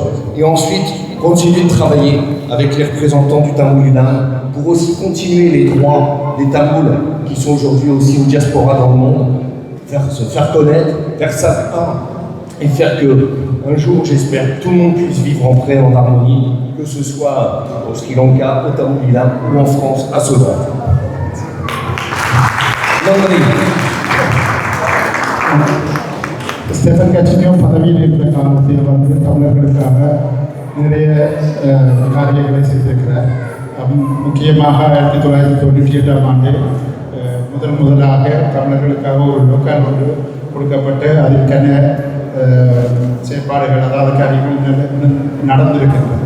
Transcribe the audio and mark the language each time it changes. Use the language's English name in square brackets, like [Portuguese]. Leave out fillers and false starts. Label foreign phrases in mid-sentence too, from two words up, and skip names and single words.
[French] Et ensuite, continuer de travailler avec les représentants du Tamoul Ilam pour aussi continuer les droits des Tamouls qui sont aujourd'hui aussi au diaspora dans le monde, se faire connaître, faire ça et faire que un jour, j'espère, tout le monde puisse vivre en paix, en harmonie, que ce soit au Sri Lanka, au Tamoul Ilam ou en France, à Sevran. [Tamil] ஸ்டெஃபன் கட்சினியும் பதவியில் இருக்கிற காலத்தில் வந்து தமிழர்களுக்காக நிறைய காரியங்களை செய்திருக்கிறார். முக்கியமாக 1998ஆம் ஆண்டு முதலாக தமிழர்களுக்காக ஒரு லோக்கல் ஒன்று கொடுக்கப்பட்டு அதற்கான செயற்பாடுகள் அதாவது காரியங்கள் நடந்திருக்கின்றது.